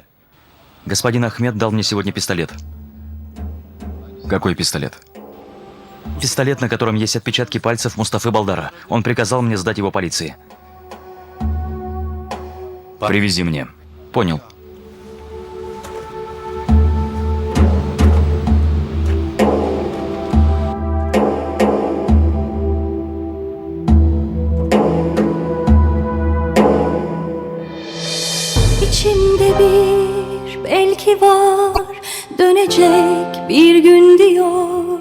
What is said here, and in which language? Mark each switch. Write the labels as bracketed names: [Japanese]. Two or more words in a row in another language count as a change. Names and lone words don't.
[Russian] Господин Ахмед дал мне сегодня пистолет. Какой пистолет? Пистолет, на котором есть отпечатки пальцев Мустафы Балдара. Он приказал мне сдать его полиции. Привези мне. Понял. [Turkish] İçimde bir belki var, dönecek bir gün diyor.